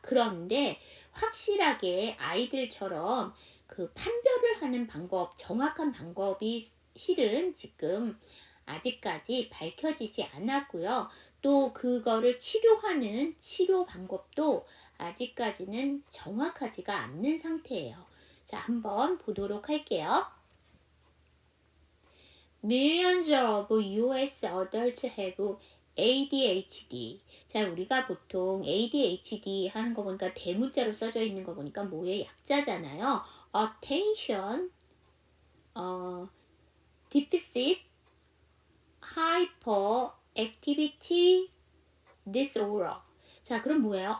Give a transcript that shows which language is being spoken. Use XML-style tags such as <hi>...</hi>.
<ko>그런데 확실하게 아이들처럼 그 판별을 하는 방법, 정확한 방법이 실은 지금 아직까지 밝혀지지 않았고요. 또 그거를 치료하는 치료 방법도 아직까지는 정확하지가 않는 상태예요. 자, 한번 보도록 할게요.</ko> <en>Millions of US adults have ADHD.</en> <ko>자, 우리가 보통 ADHD 하는 거 보니까 대문자로 써져 있는 거 보니까 뭐의 약자잖아요.</ko> <en>Attention, Deficit, Hyperactivity Disorder.</en> <ko>자, 그럼 뭐예요?</ko>